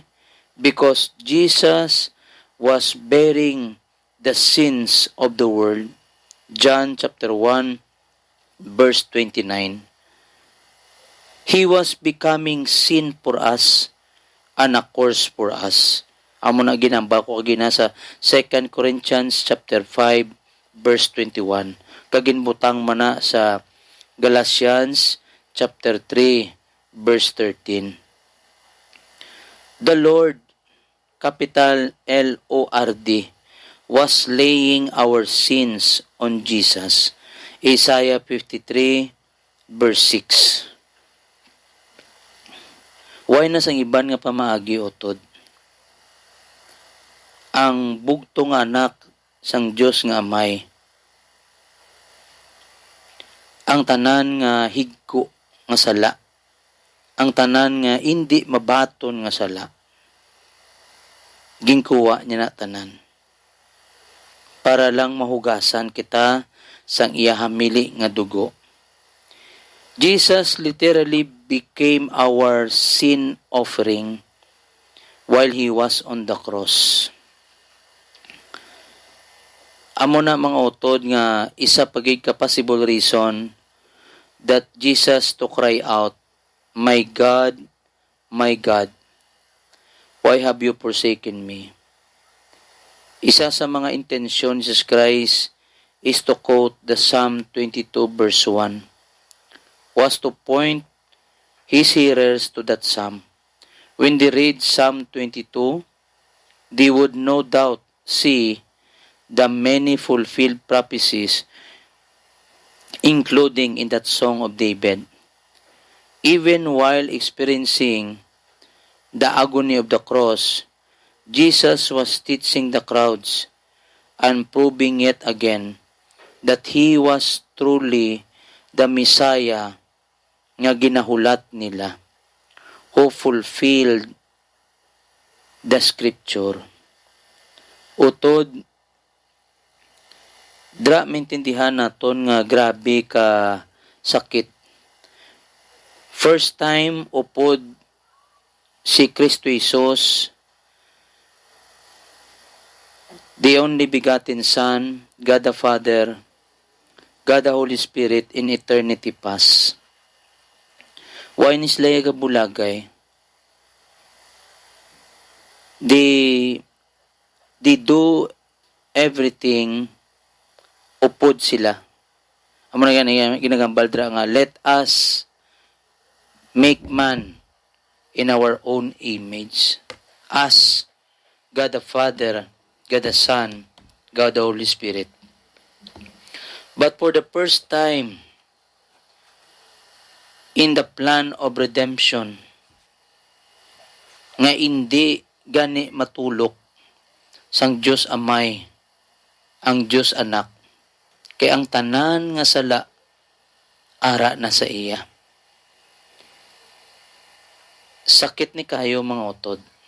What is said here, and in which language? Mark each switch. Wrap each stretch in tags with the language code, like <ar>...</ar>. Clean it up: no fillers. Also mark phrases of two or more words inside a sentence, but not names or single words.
<en>Because Jesus was bearing the sins of the world. John chapter 1 verse 29. He was becoming sin for us and a curse for us.</en> <hil>Amo na ginamba ko kagina sa 2 Corinthians chapter 5 verse 21. Kaginbutang mana sa Galatians chapter 3 verse 13.</hil> <en>The Lord, capital L-O-R-D, was laying our sins on Jesus. Isaiah 53 verse 6.</en> <hil>Why na sang iban nga pamaagi utod? Ang bugtong anak sang Dios nga Amay, ang tanan nga higko nga sala, ang tanan nga hindi mabaton nga sala, ginkuha niya na tanan para lang mahugasan kita sang iya hamili nga dugo.</hil> <en>Jesus literally became our sin offering while He was on the cross.</en> <hil>Amo na mga utod nga isa pagig ka</hil> <en>possible reason that Jesus to cry out, my God, why have you forsaken me?"</en> <hil>Isa sa mga intensyon ni</hil> <en>Jesus Christ is to quote the Psalm 22 verse 1, was to point his hearers to that psalm. When they read Psalm 22, they would no doubt see the many fulfilled prophecies, including in that Song of David. Even while experiencing the agony of the cross, Jesus was teaching the crowds and proving yet again that He was truly the Messiah</en> <hil>nga ginahulat nila,</hil> <en>who fulfilled the scripture.</en> <hil>Utod, dra maintindihan naton nga grabe ka sakit.</hil> <en>First time</en> <hil>upod si</hil> <en>Kristo Jesus, the only begotten Son, God the Father, God the Holy Spirit in eternity past.</en> <hil>Why nislaya ka bulagay?</hil> <en>They do everything</en> <hil>upod sila. Amo na ginagambal dra nga,</hil> <en>let us make man in our own image. As God the Father, God the Son, God the Holy Spirit. But for the first time in the plan of redemption,</en> <hil>nga hindi gani matulok sang Diyos Amay, ang Diyos Anak, kay ang tanan nga sala ara na sa iya. Sakit ni kayo mga utod.</hil>